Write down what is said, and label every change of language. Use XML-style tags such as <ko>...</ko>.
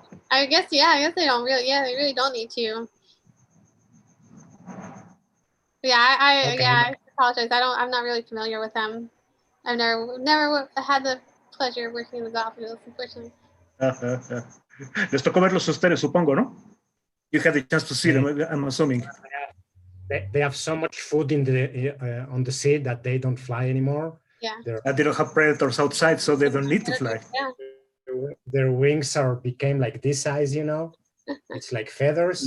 <en>I guess they don't really. Yeah, they really don't need to. Yeah, I apologize. I'm not really familiar with them. I've never had the pleasure of working in the Galapagos, unfortunately.</en> <es>Les tocó verlos a ustedes, supongo, ¿no?</es> <en>You had the chance to see them, I'm assuming. They have so much food in the on the sea that they don't fly anymore. Yeah. They don't have predators outside, so they don't need to fly. Yeah. Their wings became like this size, It's like feathers.</en>